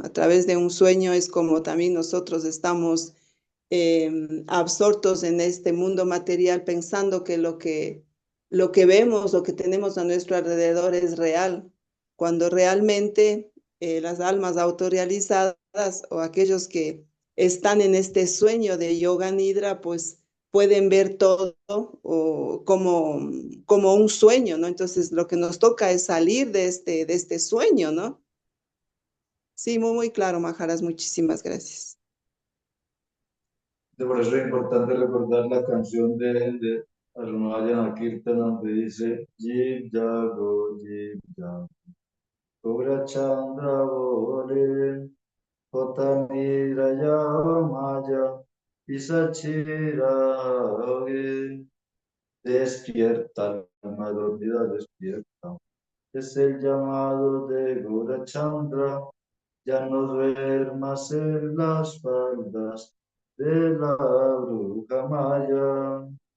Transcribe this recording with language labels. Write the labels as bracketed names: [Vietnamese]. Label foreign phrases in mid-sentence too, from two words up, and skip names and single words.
[Spanish] A través de un sueño es como también nosotros estamos absortos en este mundo material pensando que lo que vemos, lo que tenemos a nuestro alrededor es real, cuando realmente las almas autorrealizadas o aquellos que están en este sueño de yoga nidra, pues pueden ver todo o como un sueño, ¿no? Entonces lo que nos toca es salir de este sueño, ¿no? Sí, muy, muy claro, Maharas, muchísimas gracias. Por eso es importante recordar la canción de Arunavayana Kirtan, donde dice Jib Jago, Jib Jago, Pura Chandra Bole, Potami Raya Maya, Isachira, despierta, alma dormida, despierta. Es el llamado de Gaurachandra, ya no duermas en las faldas de la bruja maya.